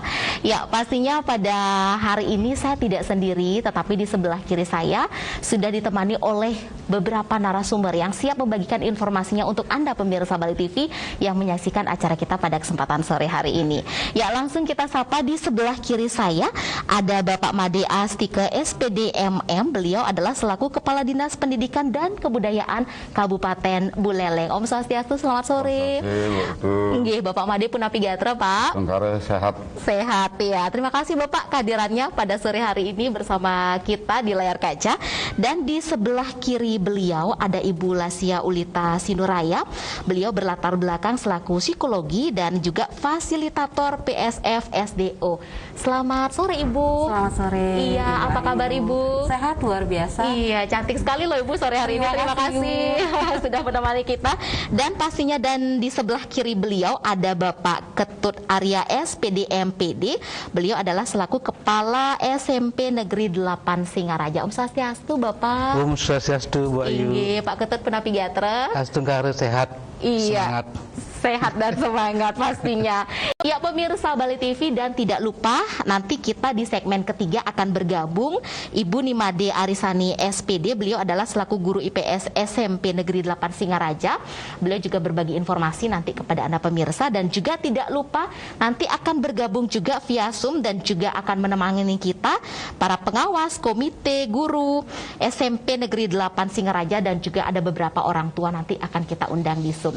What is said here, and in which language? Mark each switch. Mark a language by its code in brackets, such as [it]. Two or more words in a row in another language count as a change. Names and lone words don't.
[id] Ya, pastinya pada hari ini saya tidak sendiri, tetapi di sebelah kiri saya sudah ditemani oleh beberapa narasumber yang siap membagikan informasinya untuk Anda pemirsa Bali TV yang menyaksikan acara kita pada kesempatan sore hari ini. Ya, langsung kita sapa. Di sebelah kiri saya ada Bapak Made Astike SPD MM. Beliau adalah selaku Kepala Dinas Pendidikan dan Kebudayaan Kabupaten Buleleng. [ban] Om Swastiastu, [id] selamat sore. Nggih, Bapak Made [ban] Punapi Gatra, [id] Pak. Sehat. Sehat ya. Terima kasih Bapak kehadirannya pada sore hari ini bersama kita di layar kaca. Dan di sebelah kiri beliau ada Ibu Lasya Ulita Sinuraya. Beliau berlatar belakang selaku psikologi dan juga fasilitator PSF SDO. Selamat sore Ibu. Selamat sore. Iya, apa kabar Ibu? Sehat, luar biasa. Iya, cantik sekali loh Ibu sore hari ini. Terima kasih sudah menemani kita. Dan pastinya di sebelah kiri beliau ada Bapak Ketut Arya SPD MPD. Beliau adalah selaku Kepala SMP Negeri 8 Singaraja. [ban] Om Swastiastu Bapak. Om Swastiastu, Bu Ayu. [id] Iya, Pak Ketut [ban] Punapi Gatra. [id] Astungkara sehat. Iya. Semangat. Sehat dan semangat pastinya. Ya pemirsa Bali TV, dan tidak lupa nanti kita di segmen ketiga akan bergabung Ibu Nimade Arisani SPD. Beliau adalah selaku guru IPS SMP Negeri 8 Singaraja. Beliau juga berbagi informasi nanti kepada Anda pemirsa, dan juga tidak lupa nanti akan bergabung juga via Zoom dan juga akan menemani kita para pengawas, komite, guru SMP Negeri 8 Singaraja, dan juga ada beberapa orang tua nanti akan kita undang di Zoom.